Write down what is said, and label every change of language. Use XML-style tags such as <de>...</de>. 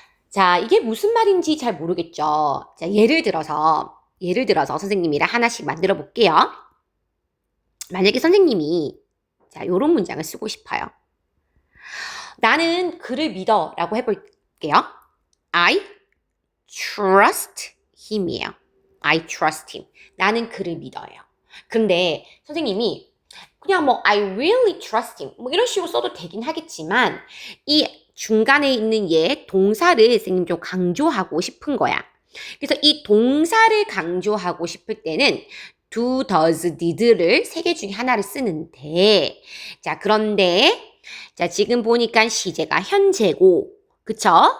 <ko>자, 이게 무슨 말인지 잘 모르겠죠? 자, 예를 들어서 선생님이랑 하나씩 만들어 볼게요. 만약에 선생님이 자, 요런 문장을 쓰고 싶어요. 나는 그를 믿어 라고 해볼게요.</ko> <en>I trust him이에요. I trust him.</en> <ko>나는 그를 믿어요. 근데 선생님이 그냥</ko> <en>I really trust him</en> <ko>이런 식으로 써도 되긴 하겠지만 이 중간에 있는 얘 동사를 선생님 좀 강조하고 싶은 거야. 그래서 이 동사를 강조하고 싶을 때는 do, does, did를 세 개 중에 하나를 쓰는데 자, 그런데 자, 지금 보니까 시제가 현재고 그쵸?</ko>